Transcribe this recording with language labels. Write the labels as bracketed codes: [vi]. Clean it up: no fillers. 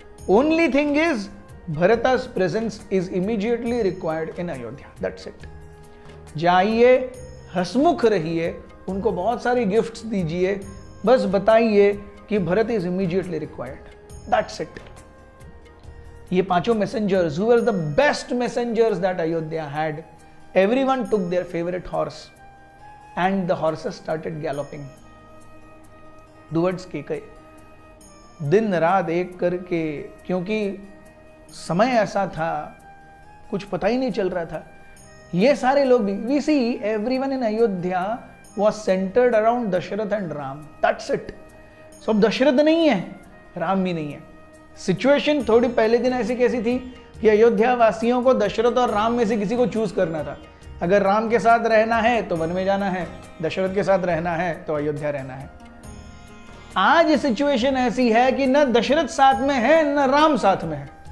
[en] Only thing is Bharata's presence is immediately required in Ayodhya, that's it. [hi] जाइए, हसमुख रहिए, उनको बहुत सारे गिफ्ट्स दीजिए, बस बताइए कि Bharat [en] Is immediately required, that's it. [hi] ये 5 messengers [en] who were the best messengers that Ayodhya had, everyone took their favorite horse and the horses started galloping towards Kaikeyi. [hi] दिन रात एक करके, क्योंकि समय ऐसा था, कुछ पता ही नहीं चल रहा था। ये सारे लोग भी, [en] we see everyone in Ayodhya was centered around Dasharath and Ram, that's it। [hi] So Dasharath नहीं है, राम भी नहीं है। सिचुएशन थोड़ी पहले दिन ऐसी कैसी थी कि अयोध्या वासियों को दशरथ और राम में से किसी को चूज करना था। अगर राम के साथ रहना है तो वन में जाना है, दशरथ के साथ रहना है तो अयोध्या रहना है। आज सिचुएशन ऐसी है कि न दशरथ साथ में है न राम साथ में है।